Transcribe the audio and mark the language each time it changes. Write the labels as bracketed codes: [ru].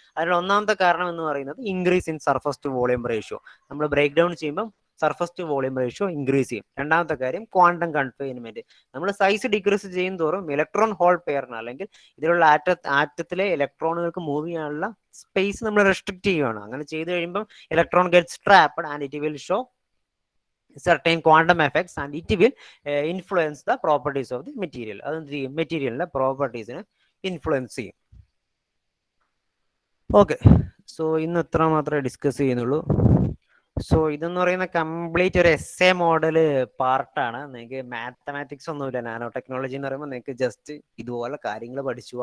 [ml] അതിൽ ഒന്നാമത്തെ കാരണം എന്ന് പറയുന്നത് [en] Increase in surface to volume ratio. [ml] നമ്മൾ ബ്രേക്ക് ഡൗൺ ചെയ്യുമ്പോൾ surface to volume ratio increase ചെയ്യും. രണ്ടാമത്തെ കാര്യം ക്വാണ്ടം കൺഫൈൻമെന്റ്. നമ്മൾ സൈസ് ഡിക്രീസ് ചെയ്യും തോറും ഇലക്ട്രോൺ ഹോൾ പെയറിന് അല്ലെങ്കിൽ ഇതിലുള്ള ആറ്റത്തിലെ ഇലക്ട്രോണുകൾക്ക് മൂവ് ചെയ്യാനുള്ള സ്പേസ് നമ്മൾ റെസ്ട്രിക്ട് ചെയ്യുകയാണ്. അങ്ങനെ ചെയ്തു കഴിയുമ്പോൾ [en] Electron gets trapped and it will show certain quantum effects and it will influence the properties of the material. [ml] അത് മെറ്റീരിയലിന്റെ പ്രോപ്പർട്ടീസിനെ ഇൻഫ്ലുവൻസ് ചെയ്യും. ഓക്കെ, സോ ഇന്ന് ഇത്ര മാത്രമേ ഡിസ്കസ് ചെയ്യുന്നുള്ളൂ. സോ ഇതെന്ന് പറയുന്ന കംപ്ലീറ്റ് ഒരു എസ് എ മോഡല് പാർട്ടാണ്. നിങ്ങൾക്ക് മാത്തമാറ്റിക്സ് ഒന്നുമില്ല. നാനോ ടെക്നോളജി എന്ന് പറയുമ്പോൾ നിങ്ങൾക്ക് ജസ്റ്റ് ഇതുപോലെ കാര്യങ്ങൾ പഠിച്ചു.